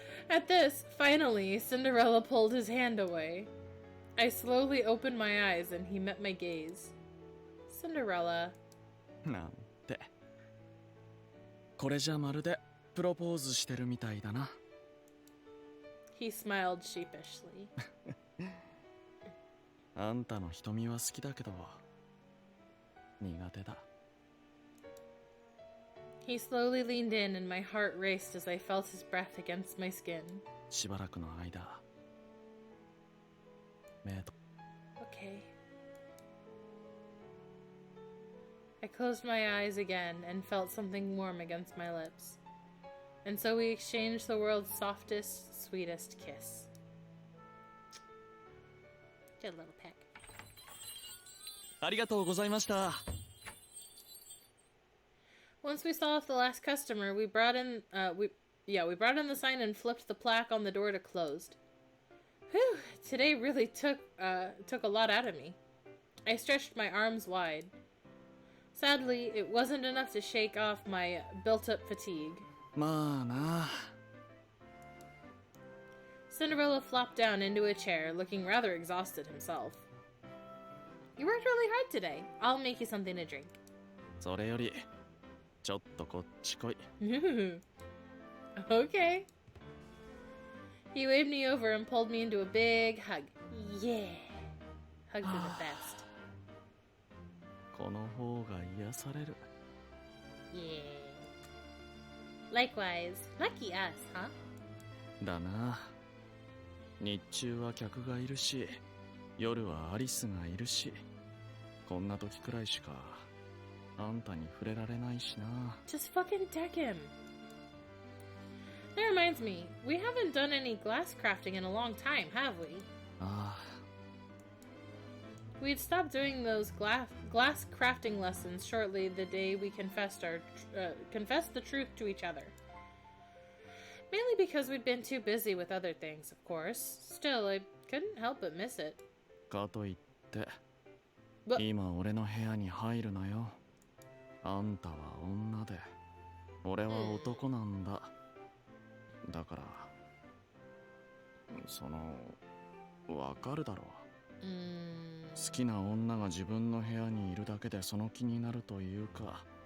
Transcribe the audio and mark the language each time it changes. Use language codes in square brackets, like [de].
[en] At this, finally, Cinderella pulled his hand away. I slowly opened my eyes and he met my gaze. Cinderella. [ja] なんて。これじゃまるでプロポーズしてるみたいだな。 [en] He smiled sheepishly. [ja] あんたの瞳は好きだけど苦手だ。 [en] He slowly leaned in and my heart raced as I felt his breath against my skin. [ja] しばらくの間目と [en] Okay. I closed my eyes again and felt something warm against my lips. And so we exchanged the world's softest, sweetest kiss. Good little peck. [ja] ありがとうございました。 [en] Once we saw off the last customer, we brought in we brought in the sign and flipped the plaque on the door to closed. Whew, today really took a lot out of me. I stretched my arms wide. Sadly, it wasn't enough to shake off my built-up fatigue. [ja] まあな。 [en] Cinderella flopped down into a chair, looking rather exhausted himself. You worked really hard today. I'll make you something to drink. [ja] それよりちょっとこっち来い。 [en] Okay. He waved me over and pulled me into a big hug. Yeah. Hugs are the best. [ja] この方が癒される。 [en] Yeah. Likewise. Lucky us, huh? [ja] だな。日中は客がいるし、夜はアリスがいるし、こんな時くらいしかあんたに触れられないしな。 [en] Just fucking deck him. That reminds me, we haven't done any glass crafting in a long time, have we? [ja] ああ、 [en] We'd stopped doing those glass crafting lessons shortly the day we confessed the truth to each other. Mainly because we'd been too busy with other things, of course. Still, I couldn't help but miss it. [ja] かといって、 [en] But [ja] 今俺の部屋に入るなよ。あんたは女で、俺は男なんだ。だから、その、わかるだろう。好きな女が自分の部屋にいるだけでその気になるというか。